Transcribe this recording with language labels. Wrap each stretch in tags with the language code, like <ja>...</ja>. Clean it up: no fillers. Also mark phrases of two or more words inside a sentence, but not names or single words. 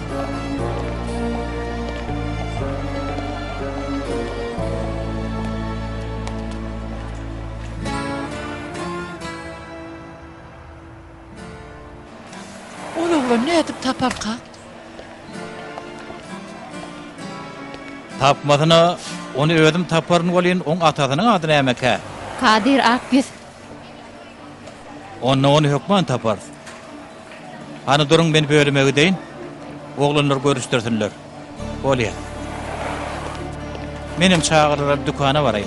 <tk>Oğlum ne edip tapar ka? Tapmadyna, onu özüm taparyn bolýan, oň atasynyň adyny näme? Kadir Akgüz. Onu hökman tapar.</tk> <tr>Hani durun beni bölüme gideyin. Oğlanlar görüştürsünler.</tr> <tk>Bolya. Menem çağırıp dükana varayım.</tk>